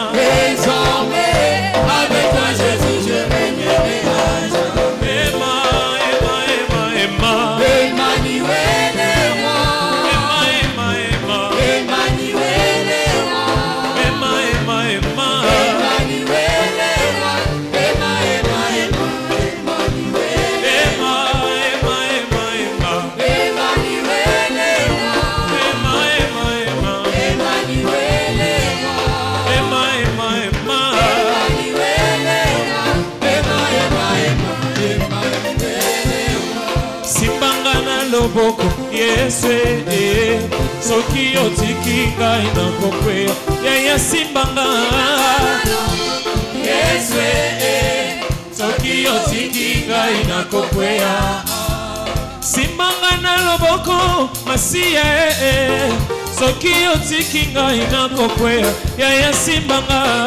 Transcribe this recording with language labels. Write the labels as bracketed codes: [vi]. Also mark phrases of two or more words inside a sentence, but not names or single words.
[fr] Désormais, avec toi Jésus, je régnerai à jamais. Emma, Emma, Emma, Emma. Emmanuel est roi. Emma, Emma, Emma. Emmanuel est roi. Emma, Emma, Emma. Emmanuel est roi. Emma, Emma, Emma. Emmanuel est Emma, Emma, Emma, Emma. Emmanuel est roi. Emma, Emma, Emma. Emmanuel est roi. Emma, Emma, Emma. Emmanuel est roi. Emma, Emma, Emma. Emmanuel est roi. [ln] Simbanga na loboko Yesu soki otiki ngai na kokwea yaya simbanga Yesu soki otiki ngai na kokwea simbanga na loboko Masiya soki otiki ngai na kokwea yaya simbanga